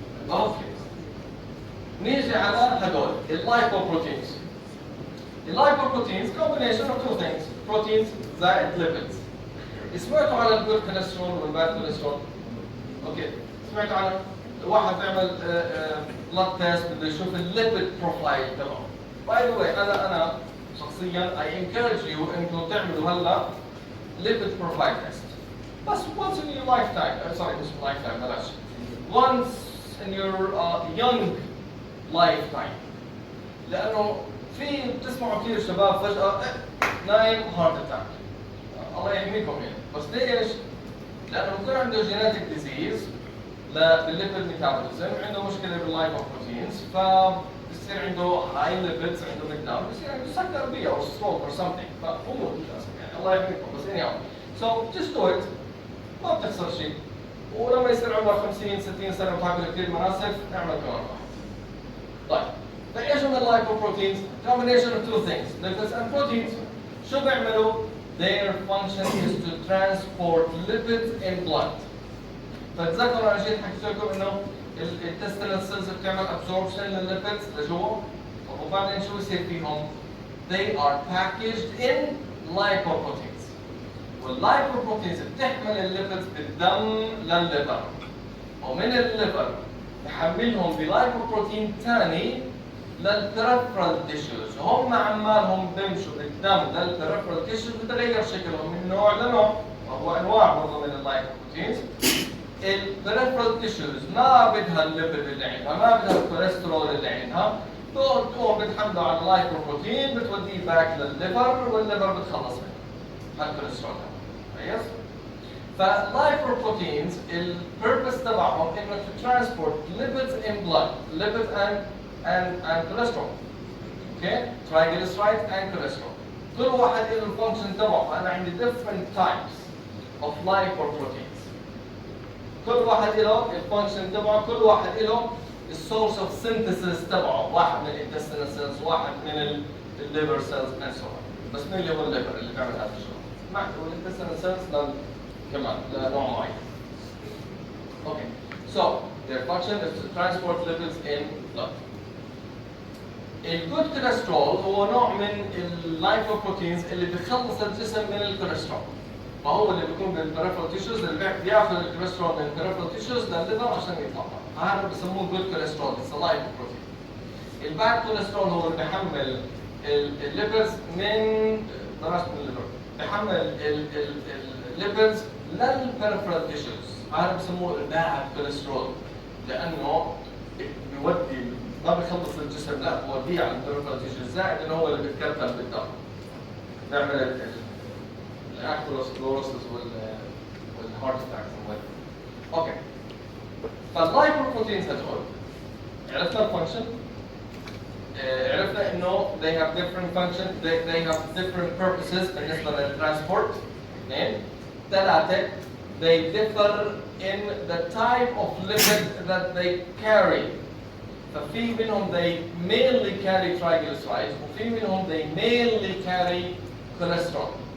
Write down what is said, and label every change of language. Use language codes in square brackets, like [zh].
[ar] اوكي نيجي على هدول اللايبوبروتينز. [en] اللايبوبروتينز combination of two things proteins زائد lipids. [ar] سمعتوا على الجود كوليسترول والباد كوليسترول؟ اوكي سمعتوا عنه؟ الواحد بيعمل بلاد تيست بده يشوف الليبيد بروفايل تبعه. [en] by the way [ar] انا شخصيا [en] I encourage you [ar] انكم تعملوا هلا [en] Lipid profile test. بس once in your lifetime sorry مش lifetime بلاش once in your young lifetime. [ar] لانه في بتسمعوا كثير شباب فجأة نايم هارت اتاك. الله يحميكم يعني. بس ليش؟ لانه بكون عنده جينيتك ديزيز بالليبيد ميتابوليزم، عنده مشكله باللايبوبروتينز، فبصير عنده هاي ليبيدز، عنده بريك داون، بصير عنده سكر بي او ستروك اور سمثينج، فامور للاسف يعني الله يحميكم. [en] بس anyhow so just do it [ar] ما بتخسر شيء. ولما يصير عمرك 50 60 سنه وتاكل كثير مناسف اعمل كمان واحد. طيب فايش من اللايبوبروتينز؟ [en] combination of two things lipids and proteins. [ar] شو بيعملوا؟ [en] Their function is to transport lipids in blood. [ar] فتذكروا انا جيت حكيت لكم انه الانتستينال سيلز بتعمل ابسوربشن للليبيدز لجوا. وبعدين شو بصير فيهم؟ [en] they are packaged in lipoproteins. [ar] واللايبوبروتينز بتحمل الليبيدز بالدم للليفر، ومن الليفر بحملهم بلايبوبروتين ثاني للبريفرال تيشوز، وهم عمالهم بيمشوا بالدم للبريفرال تيشوز بتغير شكلهم من نوع لنوع، وهو انواع برضه من اللايبوبروتينز. البريفرال تيشوز ما بدها الليبيد اللي عندها، ما بدها الكوليسترول اللي عندها، تقوم بتحمله على اللايبوبروتين بتوديه باك للليفر، والليفر بتخلص منه الكوليسترول. كويس؟ فاللايبوبروتينز البيربس تبعهم انه [en] to transport lipids in blood, lipids and cholesterol. Okay? Triglycerides and cholesterol. [ar] كل واحد له الفانكشن تبعه، فانا عندي [en] different types of lipoproteins. [ar] كل واحد له الفانكشن تبعه، كل واحد له السورس اوف سينثيسيس تبعه، واحد من الانتستينال سيلز، واحد من الليفر سيلز [en] and so on. [ar] بس مين اللي هو الليفر اللي بيعمل هذا الشغل؟ مع الانتستينال سيلز كمان لنوع معين. [en] Okay. So their function is to transport lipids in blood. [ar] الجود كوليسترول هو نوع من اللايبوبروتينز اللي بيخلص الجسم من الكوليسترول. فهو اللي بيكون بالبريفرال تيشوز، اللي بياخذ الكوليسترول من البريفرال تيشوز للليفر عشان يطلع. هذا بسموه جود كوليسترول، [en] It's lipoprotein. [ar] الباد كوليسترول هو اللي بيحمل الليبيدز بلاش من الليفر، بيحمل الليبيدز للبريفرال تيشوز. هذا بسموه الباد كوليسترول لانه بيودي ما بيخلص الجسم، لا بوديه على البريفرال تيشوز، زائد انه هو اللي بيتكتل بالدم، بيعمل الاثيروسكلوروسيس والهارت اتاكس. اوكي. فاللايبوبروتينز هدول عرفنا الفانكشن، عرفنا انه [en] they have different functions, they have different purposes [ar] بالنسبه للترانسبورت. اثنين. [en] ثلاثه they differ in the type of lipid that they carry. [ar] ففي منهم [en] they mainly carry triglycerides، [ar] وفي منهم [en] they mainly carry cholesterol.